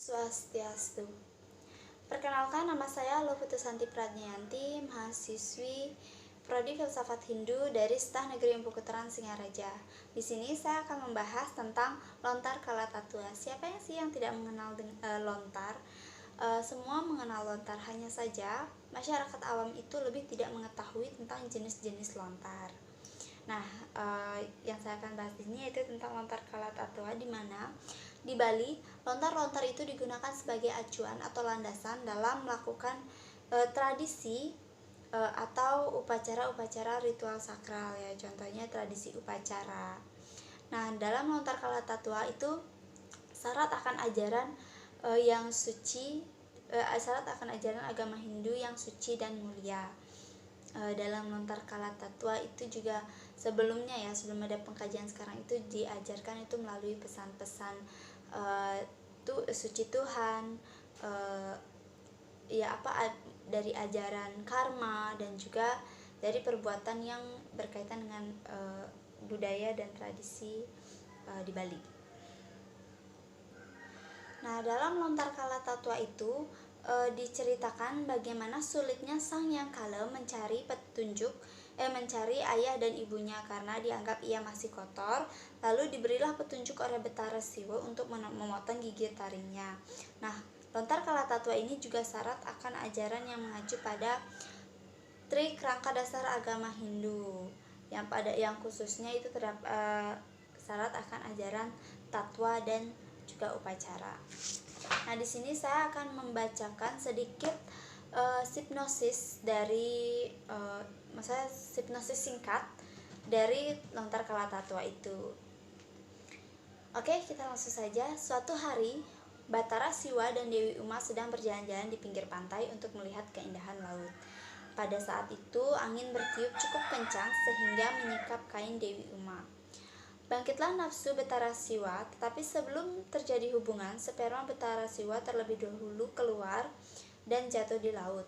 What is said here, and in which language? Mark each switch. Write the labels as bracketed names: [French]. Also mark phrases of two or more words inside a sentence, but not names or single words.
[Indonesian] Swastiastu. Perkenalkan, nama saya Lovutusanti Pradnyanti, mahasiswi Prodi Filsafat Hindu dari Stah Negeri Empu Kuteran Singaraja. Di sini saya akan membahas tentang lontar kala tatua. Siapa yang sih yang tidak mengenal lontar? Semua mengenal lontar, hanya saja masyarakat awam itu lebih tidak mengetahui tentang jenis-jenis lontar. Nah, yang saya akan bahas di sini yaitu tentang lontar kala tatua, di mana di Bali lontar-lontar itu digunakan sebagai acuan atau landasan dalam melakukan tradisi atau upacara-upacara ritual sakral ya, contohnya tradisi upacara. Nah, dalam lontar kala tatua itu syarat akan ajaran yang suci, syarat akan ajaran agama Hindu yang suci dan mulia. Dalam lontar kala tatua itu juga sebelum ada pengkajian sekarang itu diajarkan itu melalui pesan-pesan suci Tuhan, dari ajaran karma dan juga dari perbuatan yang berkaitan dengan budaya dan tradisi di Bali. Nah, dalam lontar kala tatua itu diceritakan bagaimana sulitnya Sang Hyang Kala mencari ayah dan ibunya karena dianggap ia masih kotor. Lalu diberilah petunjuk oleh Betara Siwa untuk memotong gigi taringnya. Nah, lontar kala tatua ini juga syarat akan ajaran yang mengacu pada trik rangka dasar agama Hindu, yang khususnya itu terdapat syarat akan ajaran tatwa dan juga upacara. Nah, di sini saya akan membacakan sedikit hipnosis dari hipnosis singkat dari lontar kala tatua itu. Oke, kita langsung saja. Suatu hari, Batara Siwa dan Dewi Uma sedang berjalan-jalan di pinggir pantai untuk melihat keindahan laut. Pada saat itu, angin bertiup cukup kencang sehingga menyikap kain Dewi Uma. Bangkitlah nafsu Betara Siwa, tetapi sebelum terjadi hubungan, sperma Betara Siwa terlebih dahulu keluar dan jatuh di laut.